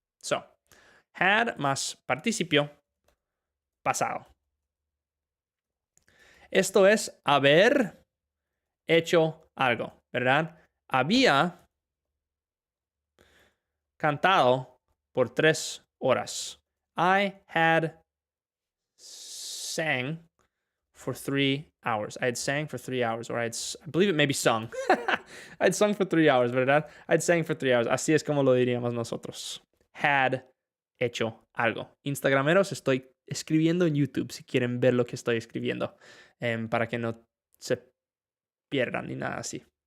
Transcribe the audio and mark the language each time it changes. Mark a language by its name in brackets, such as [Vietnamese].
[Spanish] So, had más participio pasado. Esto es haber hecho algo, ¿verdad? Había cantado por 3 horas. [English] I had sang for 3 hours. I had sang for 3 hours, or I believe it maybe sung. I'd sung for 3 hours, ¿verdad? I'd sang for 3 hours. [Spanish] Así es como lo diríamos nosotros. Had hecho algo. Instagrameros, estoy escribiendo en YouTube si quieren ver lo que estoy escribiendo, para que no se pierdan ni nada así.